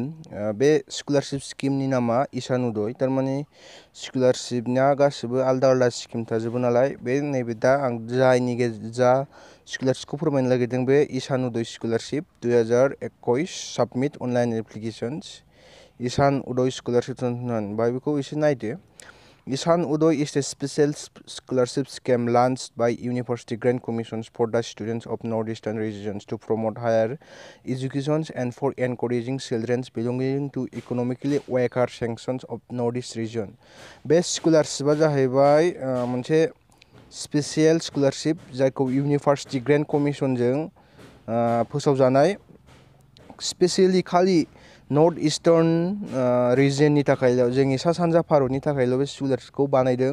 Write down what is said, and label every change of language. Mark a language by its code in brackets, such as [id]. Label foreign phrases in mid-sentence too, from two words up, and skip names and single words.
[brx] बे [en] scholarship scheme [brx] नामा ईशान उदय, थारमाने स्कलारशिपना गासिबो आलदा आलदा स्किम थाजोबो नालाय। बे नैबे दा आं जा स्कलारशिपखौ फोरमायनो नागिरदों बे ईशान उदय स्कलारशिप 2021 [en] submit online applications [brx] ईशान उदय स्कलारशिप बाय बेखौ एसे नायदो। [en] ईशान उदय is a special scholarship scheme launched by University Grant Commissions for the students of northeastern regions to promote higher education and for encouraging children belonging to economically weaker sections of northeast region। [brx] बे स्कलारशिपआ जाहैबाय मोनसे [en] special scholarship [brx] जायखौ इउनिभार्सिटि ग्रेन्ट कमिसनजों फोसावजानाय, स्पेसियेलि खालि [en] north eastern region [brx] थाखायल', जोंनि सा सानजा भारतनि थाखायल' बे स्कलारशिपखौ बानायदों।